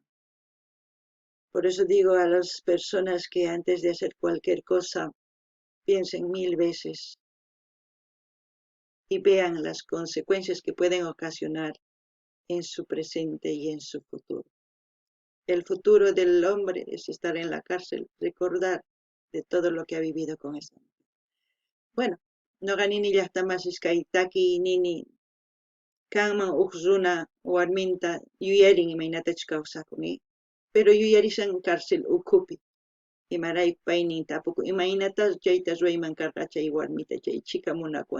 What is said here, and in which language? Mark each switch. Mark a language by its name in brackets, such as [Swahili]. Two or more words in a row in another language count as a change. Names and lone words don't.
[Spanish] Por eso digo a las personas que antes de hacer cualquier cosa, piensen 1000 veces y vean las consecuencias que pueden ocasionar en su presente y en su futuro. El futuro del hombre es estar en la cárcel, recordar de todo lo que ha vivido con esta mujer. [Quechua] Bueno, no ganini llaqtamasis kay taki nini kanman huk runa warminta yuyarin imaynatachu kawsakun, pero yuyarishan cárcel ukhupi. Imarayku paynin tapuku imaynatas chayta rurayman karqa chay warmita chay chika munakuwan.